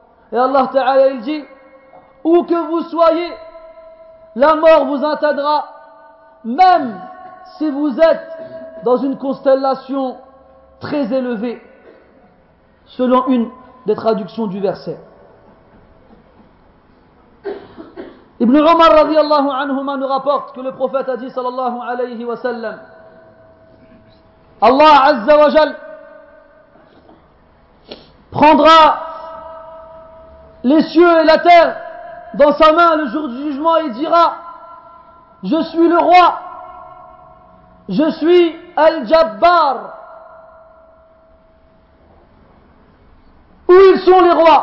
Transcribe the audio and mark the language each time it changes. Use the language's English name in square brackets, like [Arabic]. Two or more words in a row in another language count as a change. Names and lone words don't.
[French] Et Allah Ta'ala il dit où que vous soyez, la mort vous atteindra, même si vous êtes dans une constellation très élevée, selon une des traductions du verset. Ibn Umar [Arabic] رضي الله عنهما [French] nous rapporte que le prophète a dit [Arabic] صلى الله عليه وسلم, [French] Allah [Arabic] عز وجل [French] prendra les cieux et la terre dans sa main le jour du jugement et dira, je suis le roi, je suis Al-Jabbar. Où ils sont les rois?